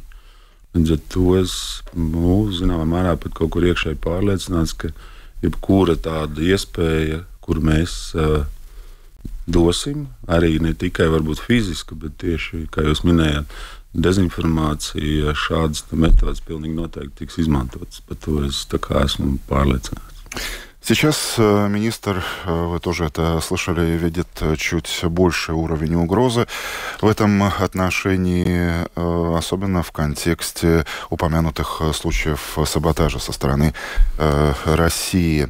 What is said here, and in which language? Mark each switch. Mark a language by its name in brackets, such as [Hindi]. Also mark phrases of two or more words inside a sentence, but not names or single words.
[Latvian] Līdz ar to es, zināmā mērā, pat kaut kur iekšēji pārliecināts, ka jebkura tāda iespēja, kur mēs dosim, arī ne tikai varbūt fiziski, bet tieši, kā jūs minējāt, dezinformācija, šādas metodas pilnīgi noteikti tiks izmantotas. Par to es tā kā esmu pārliecināts. [Russian] Сейчас министр, вы тоже это слышали, видит чуть больший уровень угрозы в этом отношении, особенно в контексте упомянутых случаев саботажа со стороны России.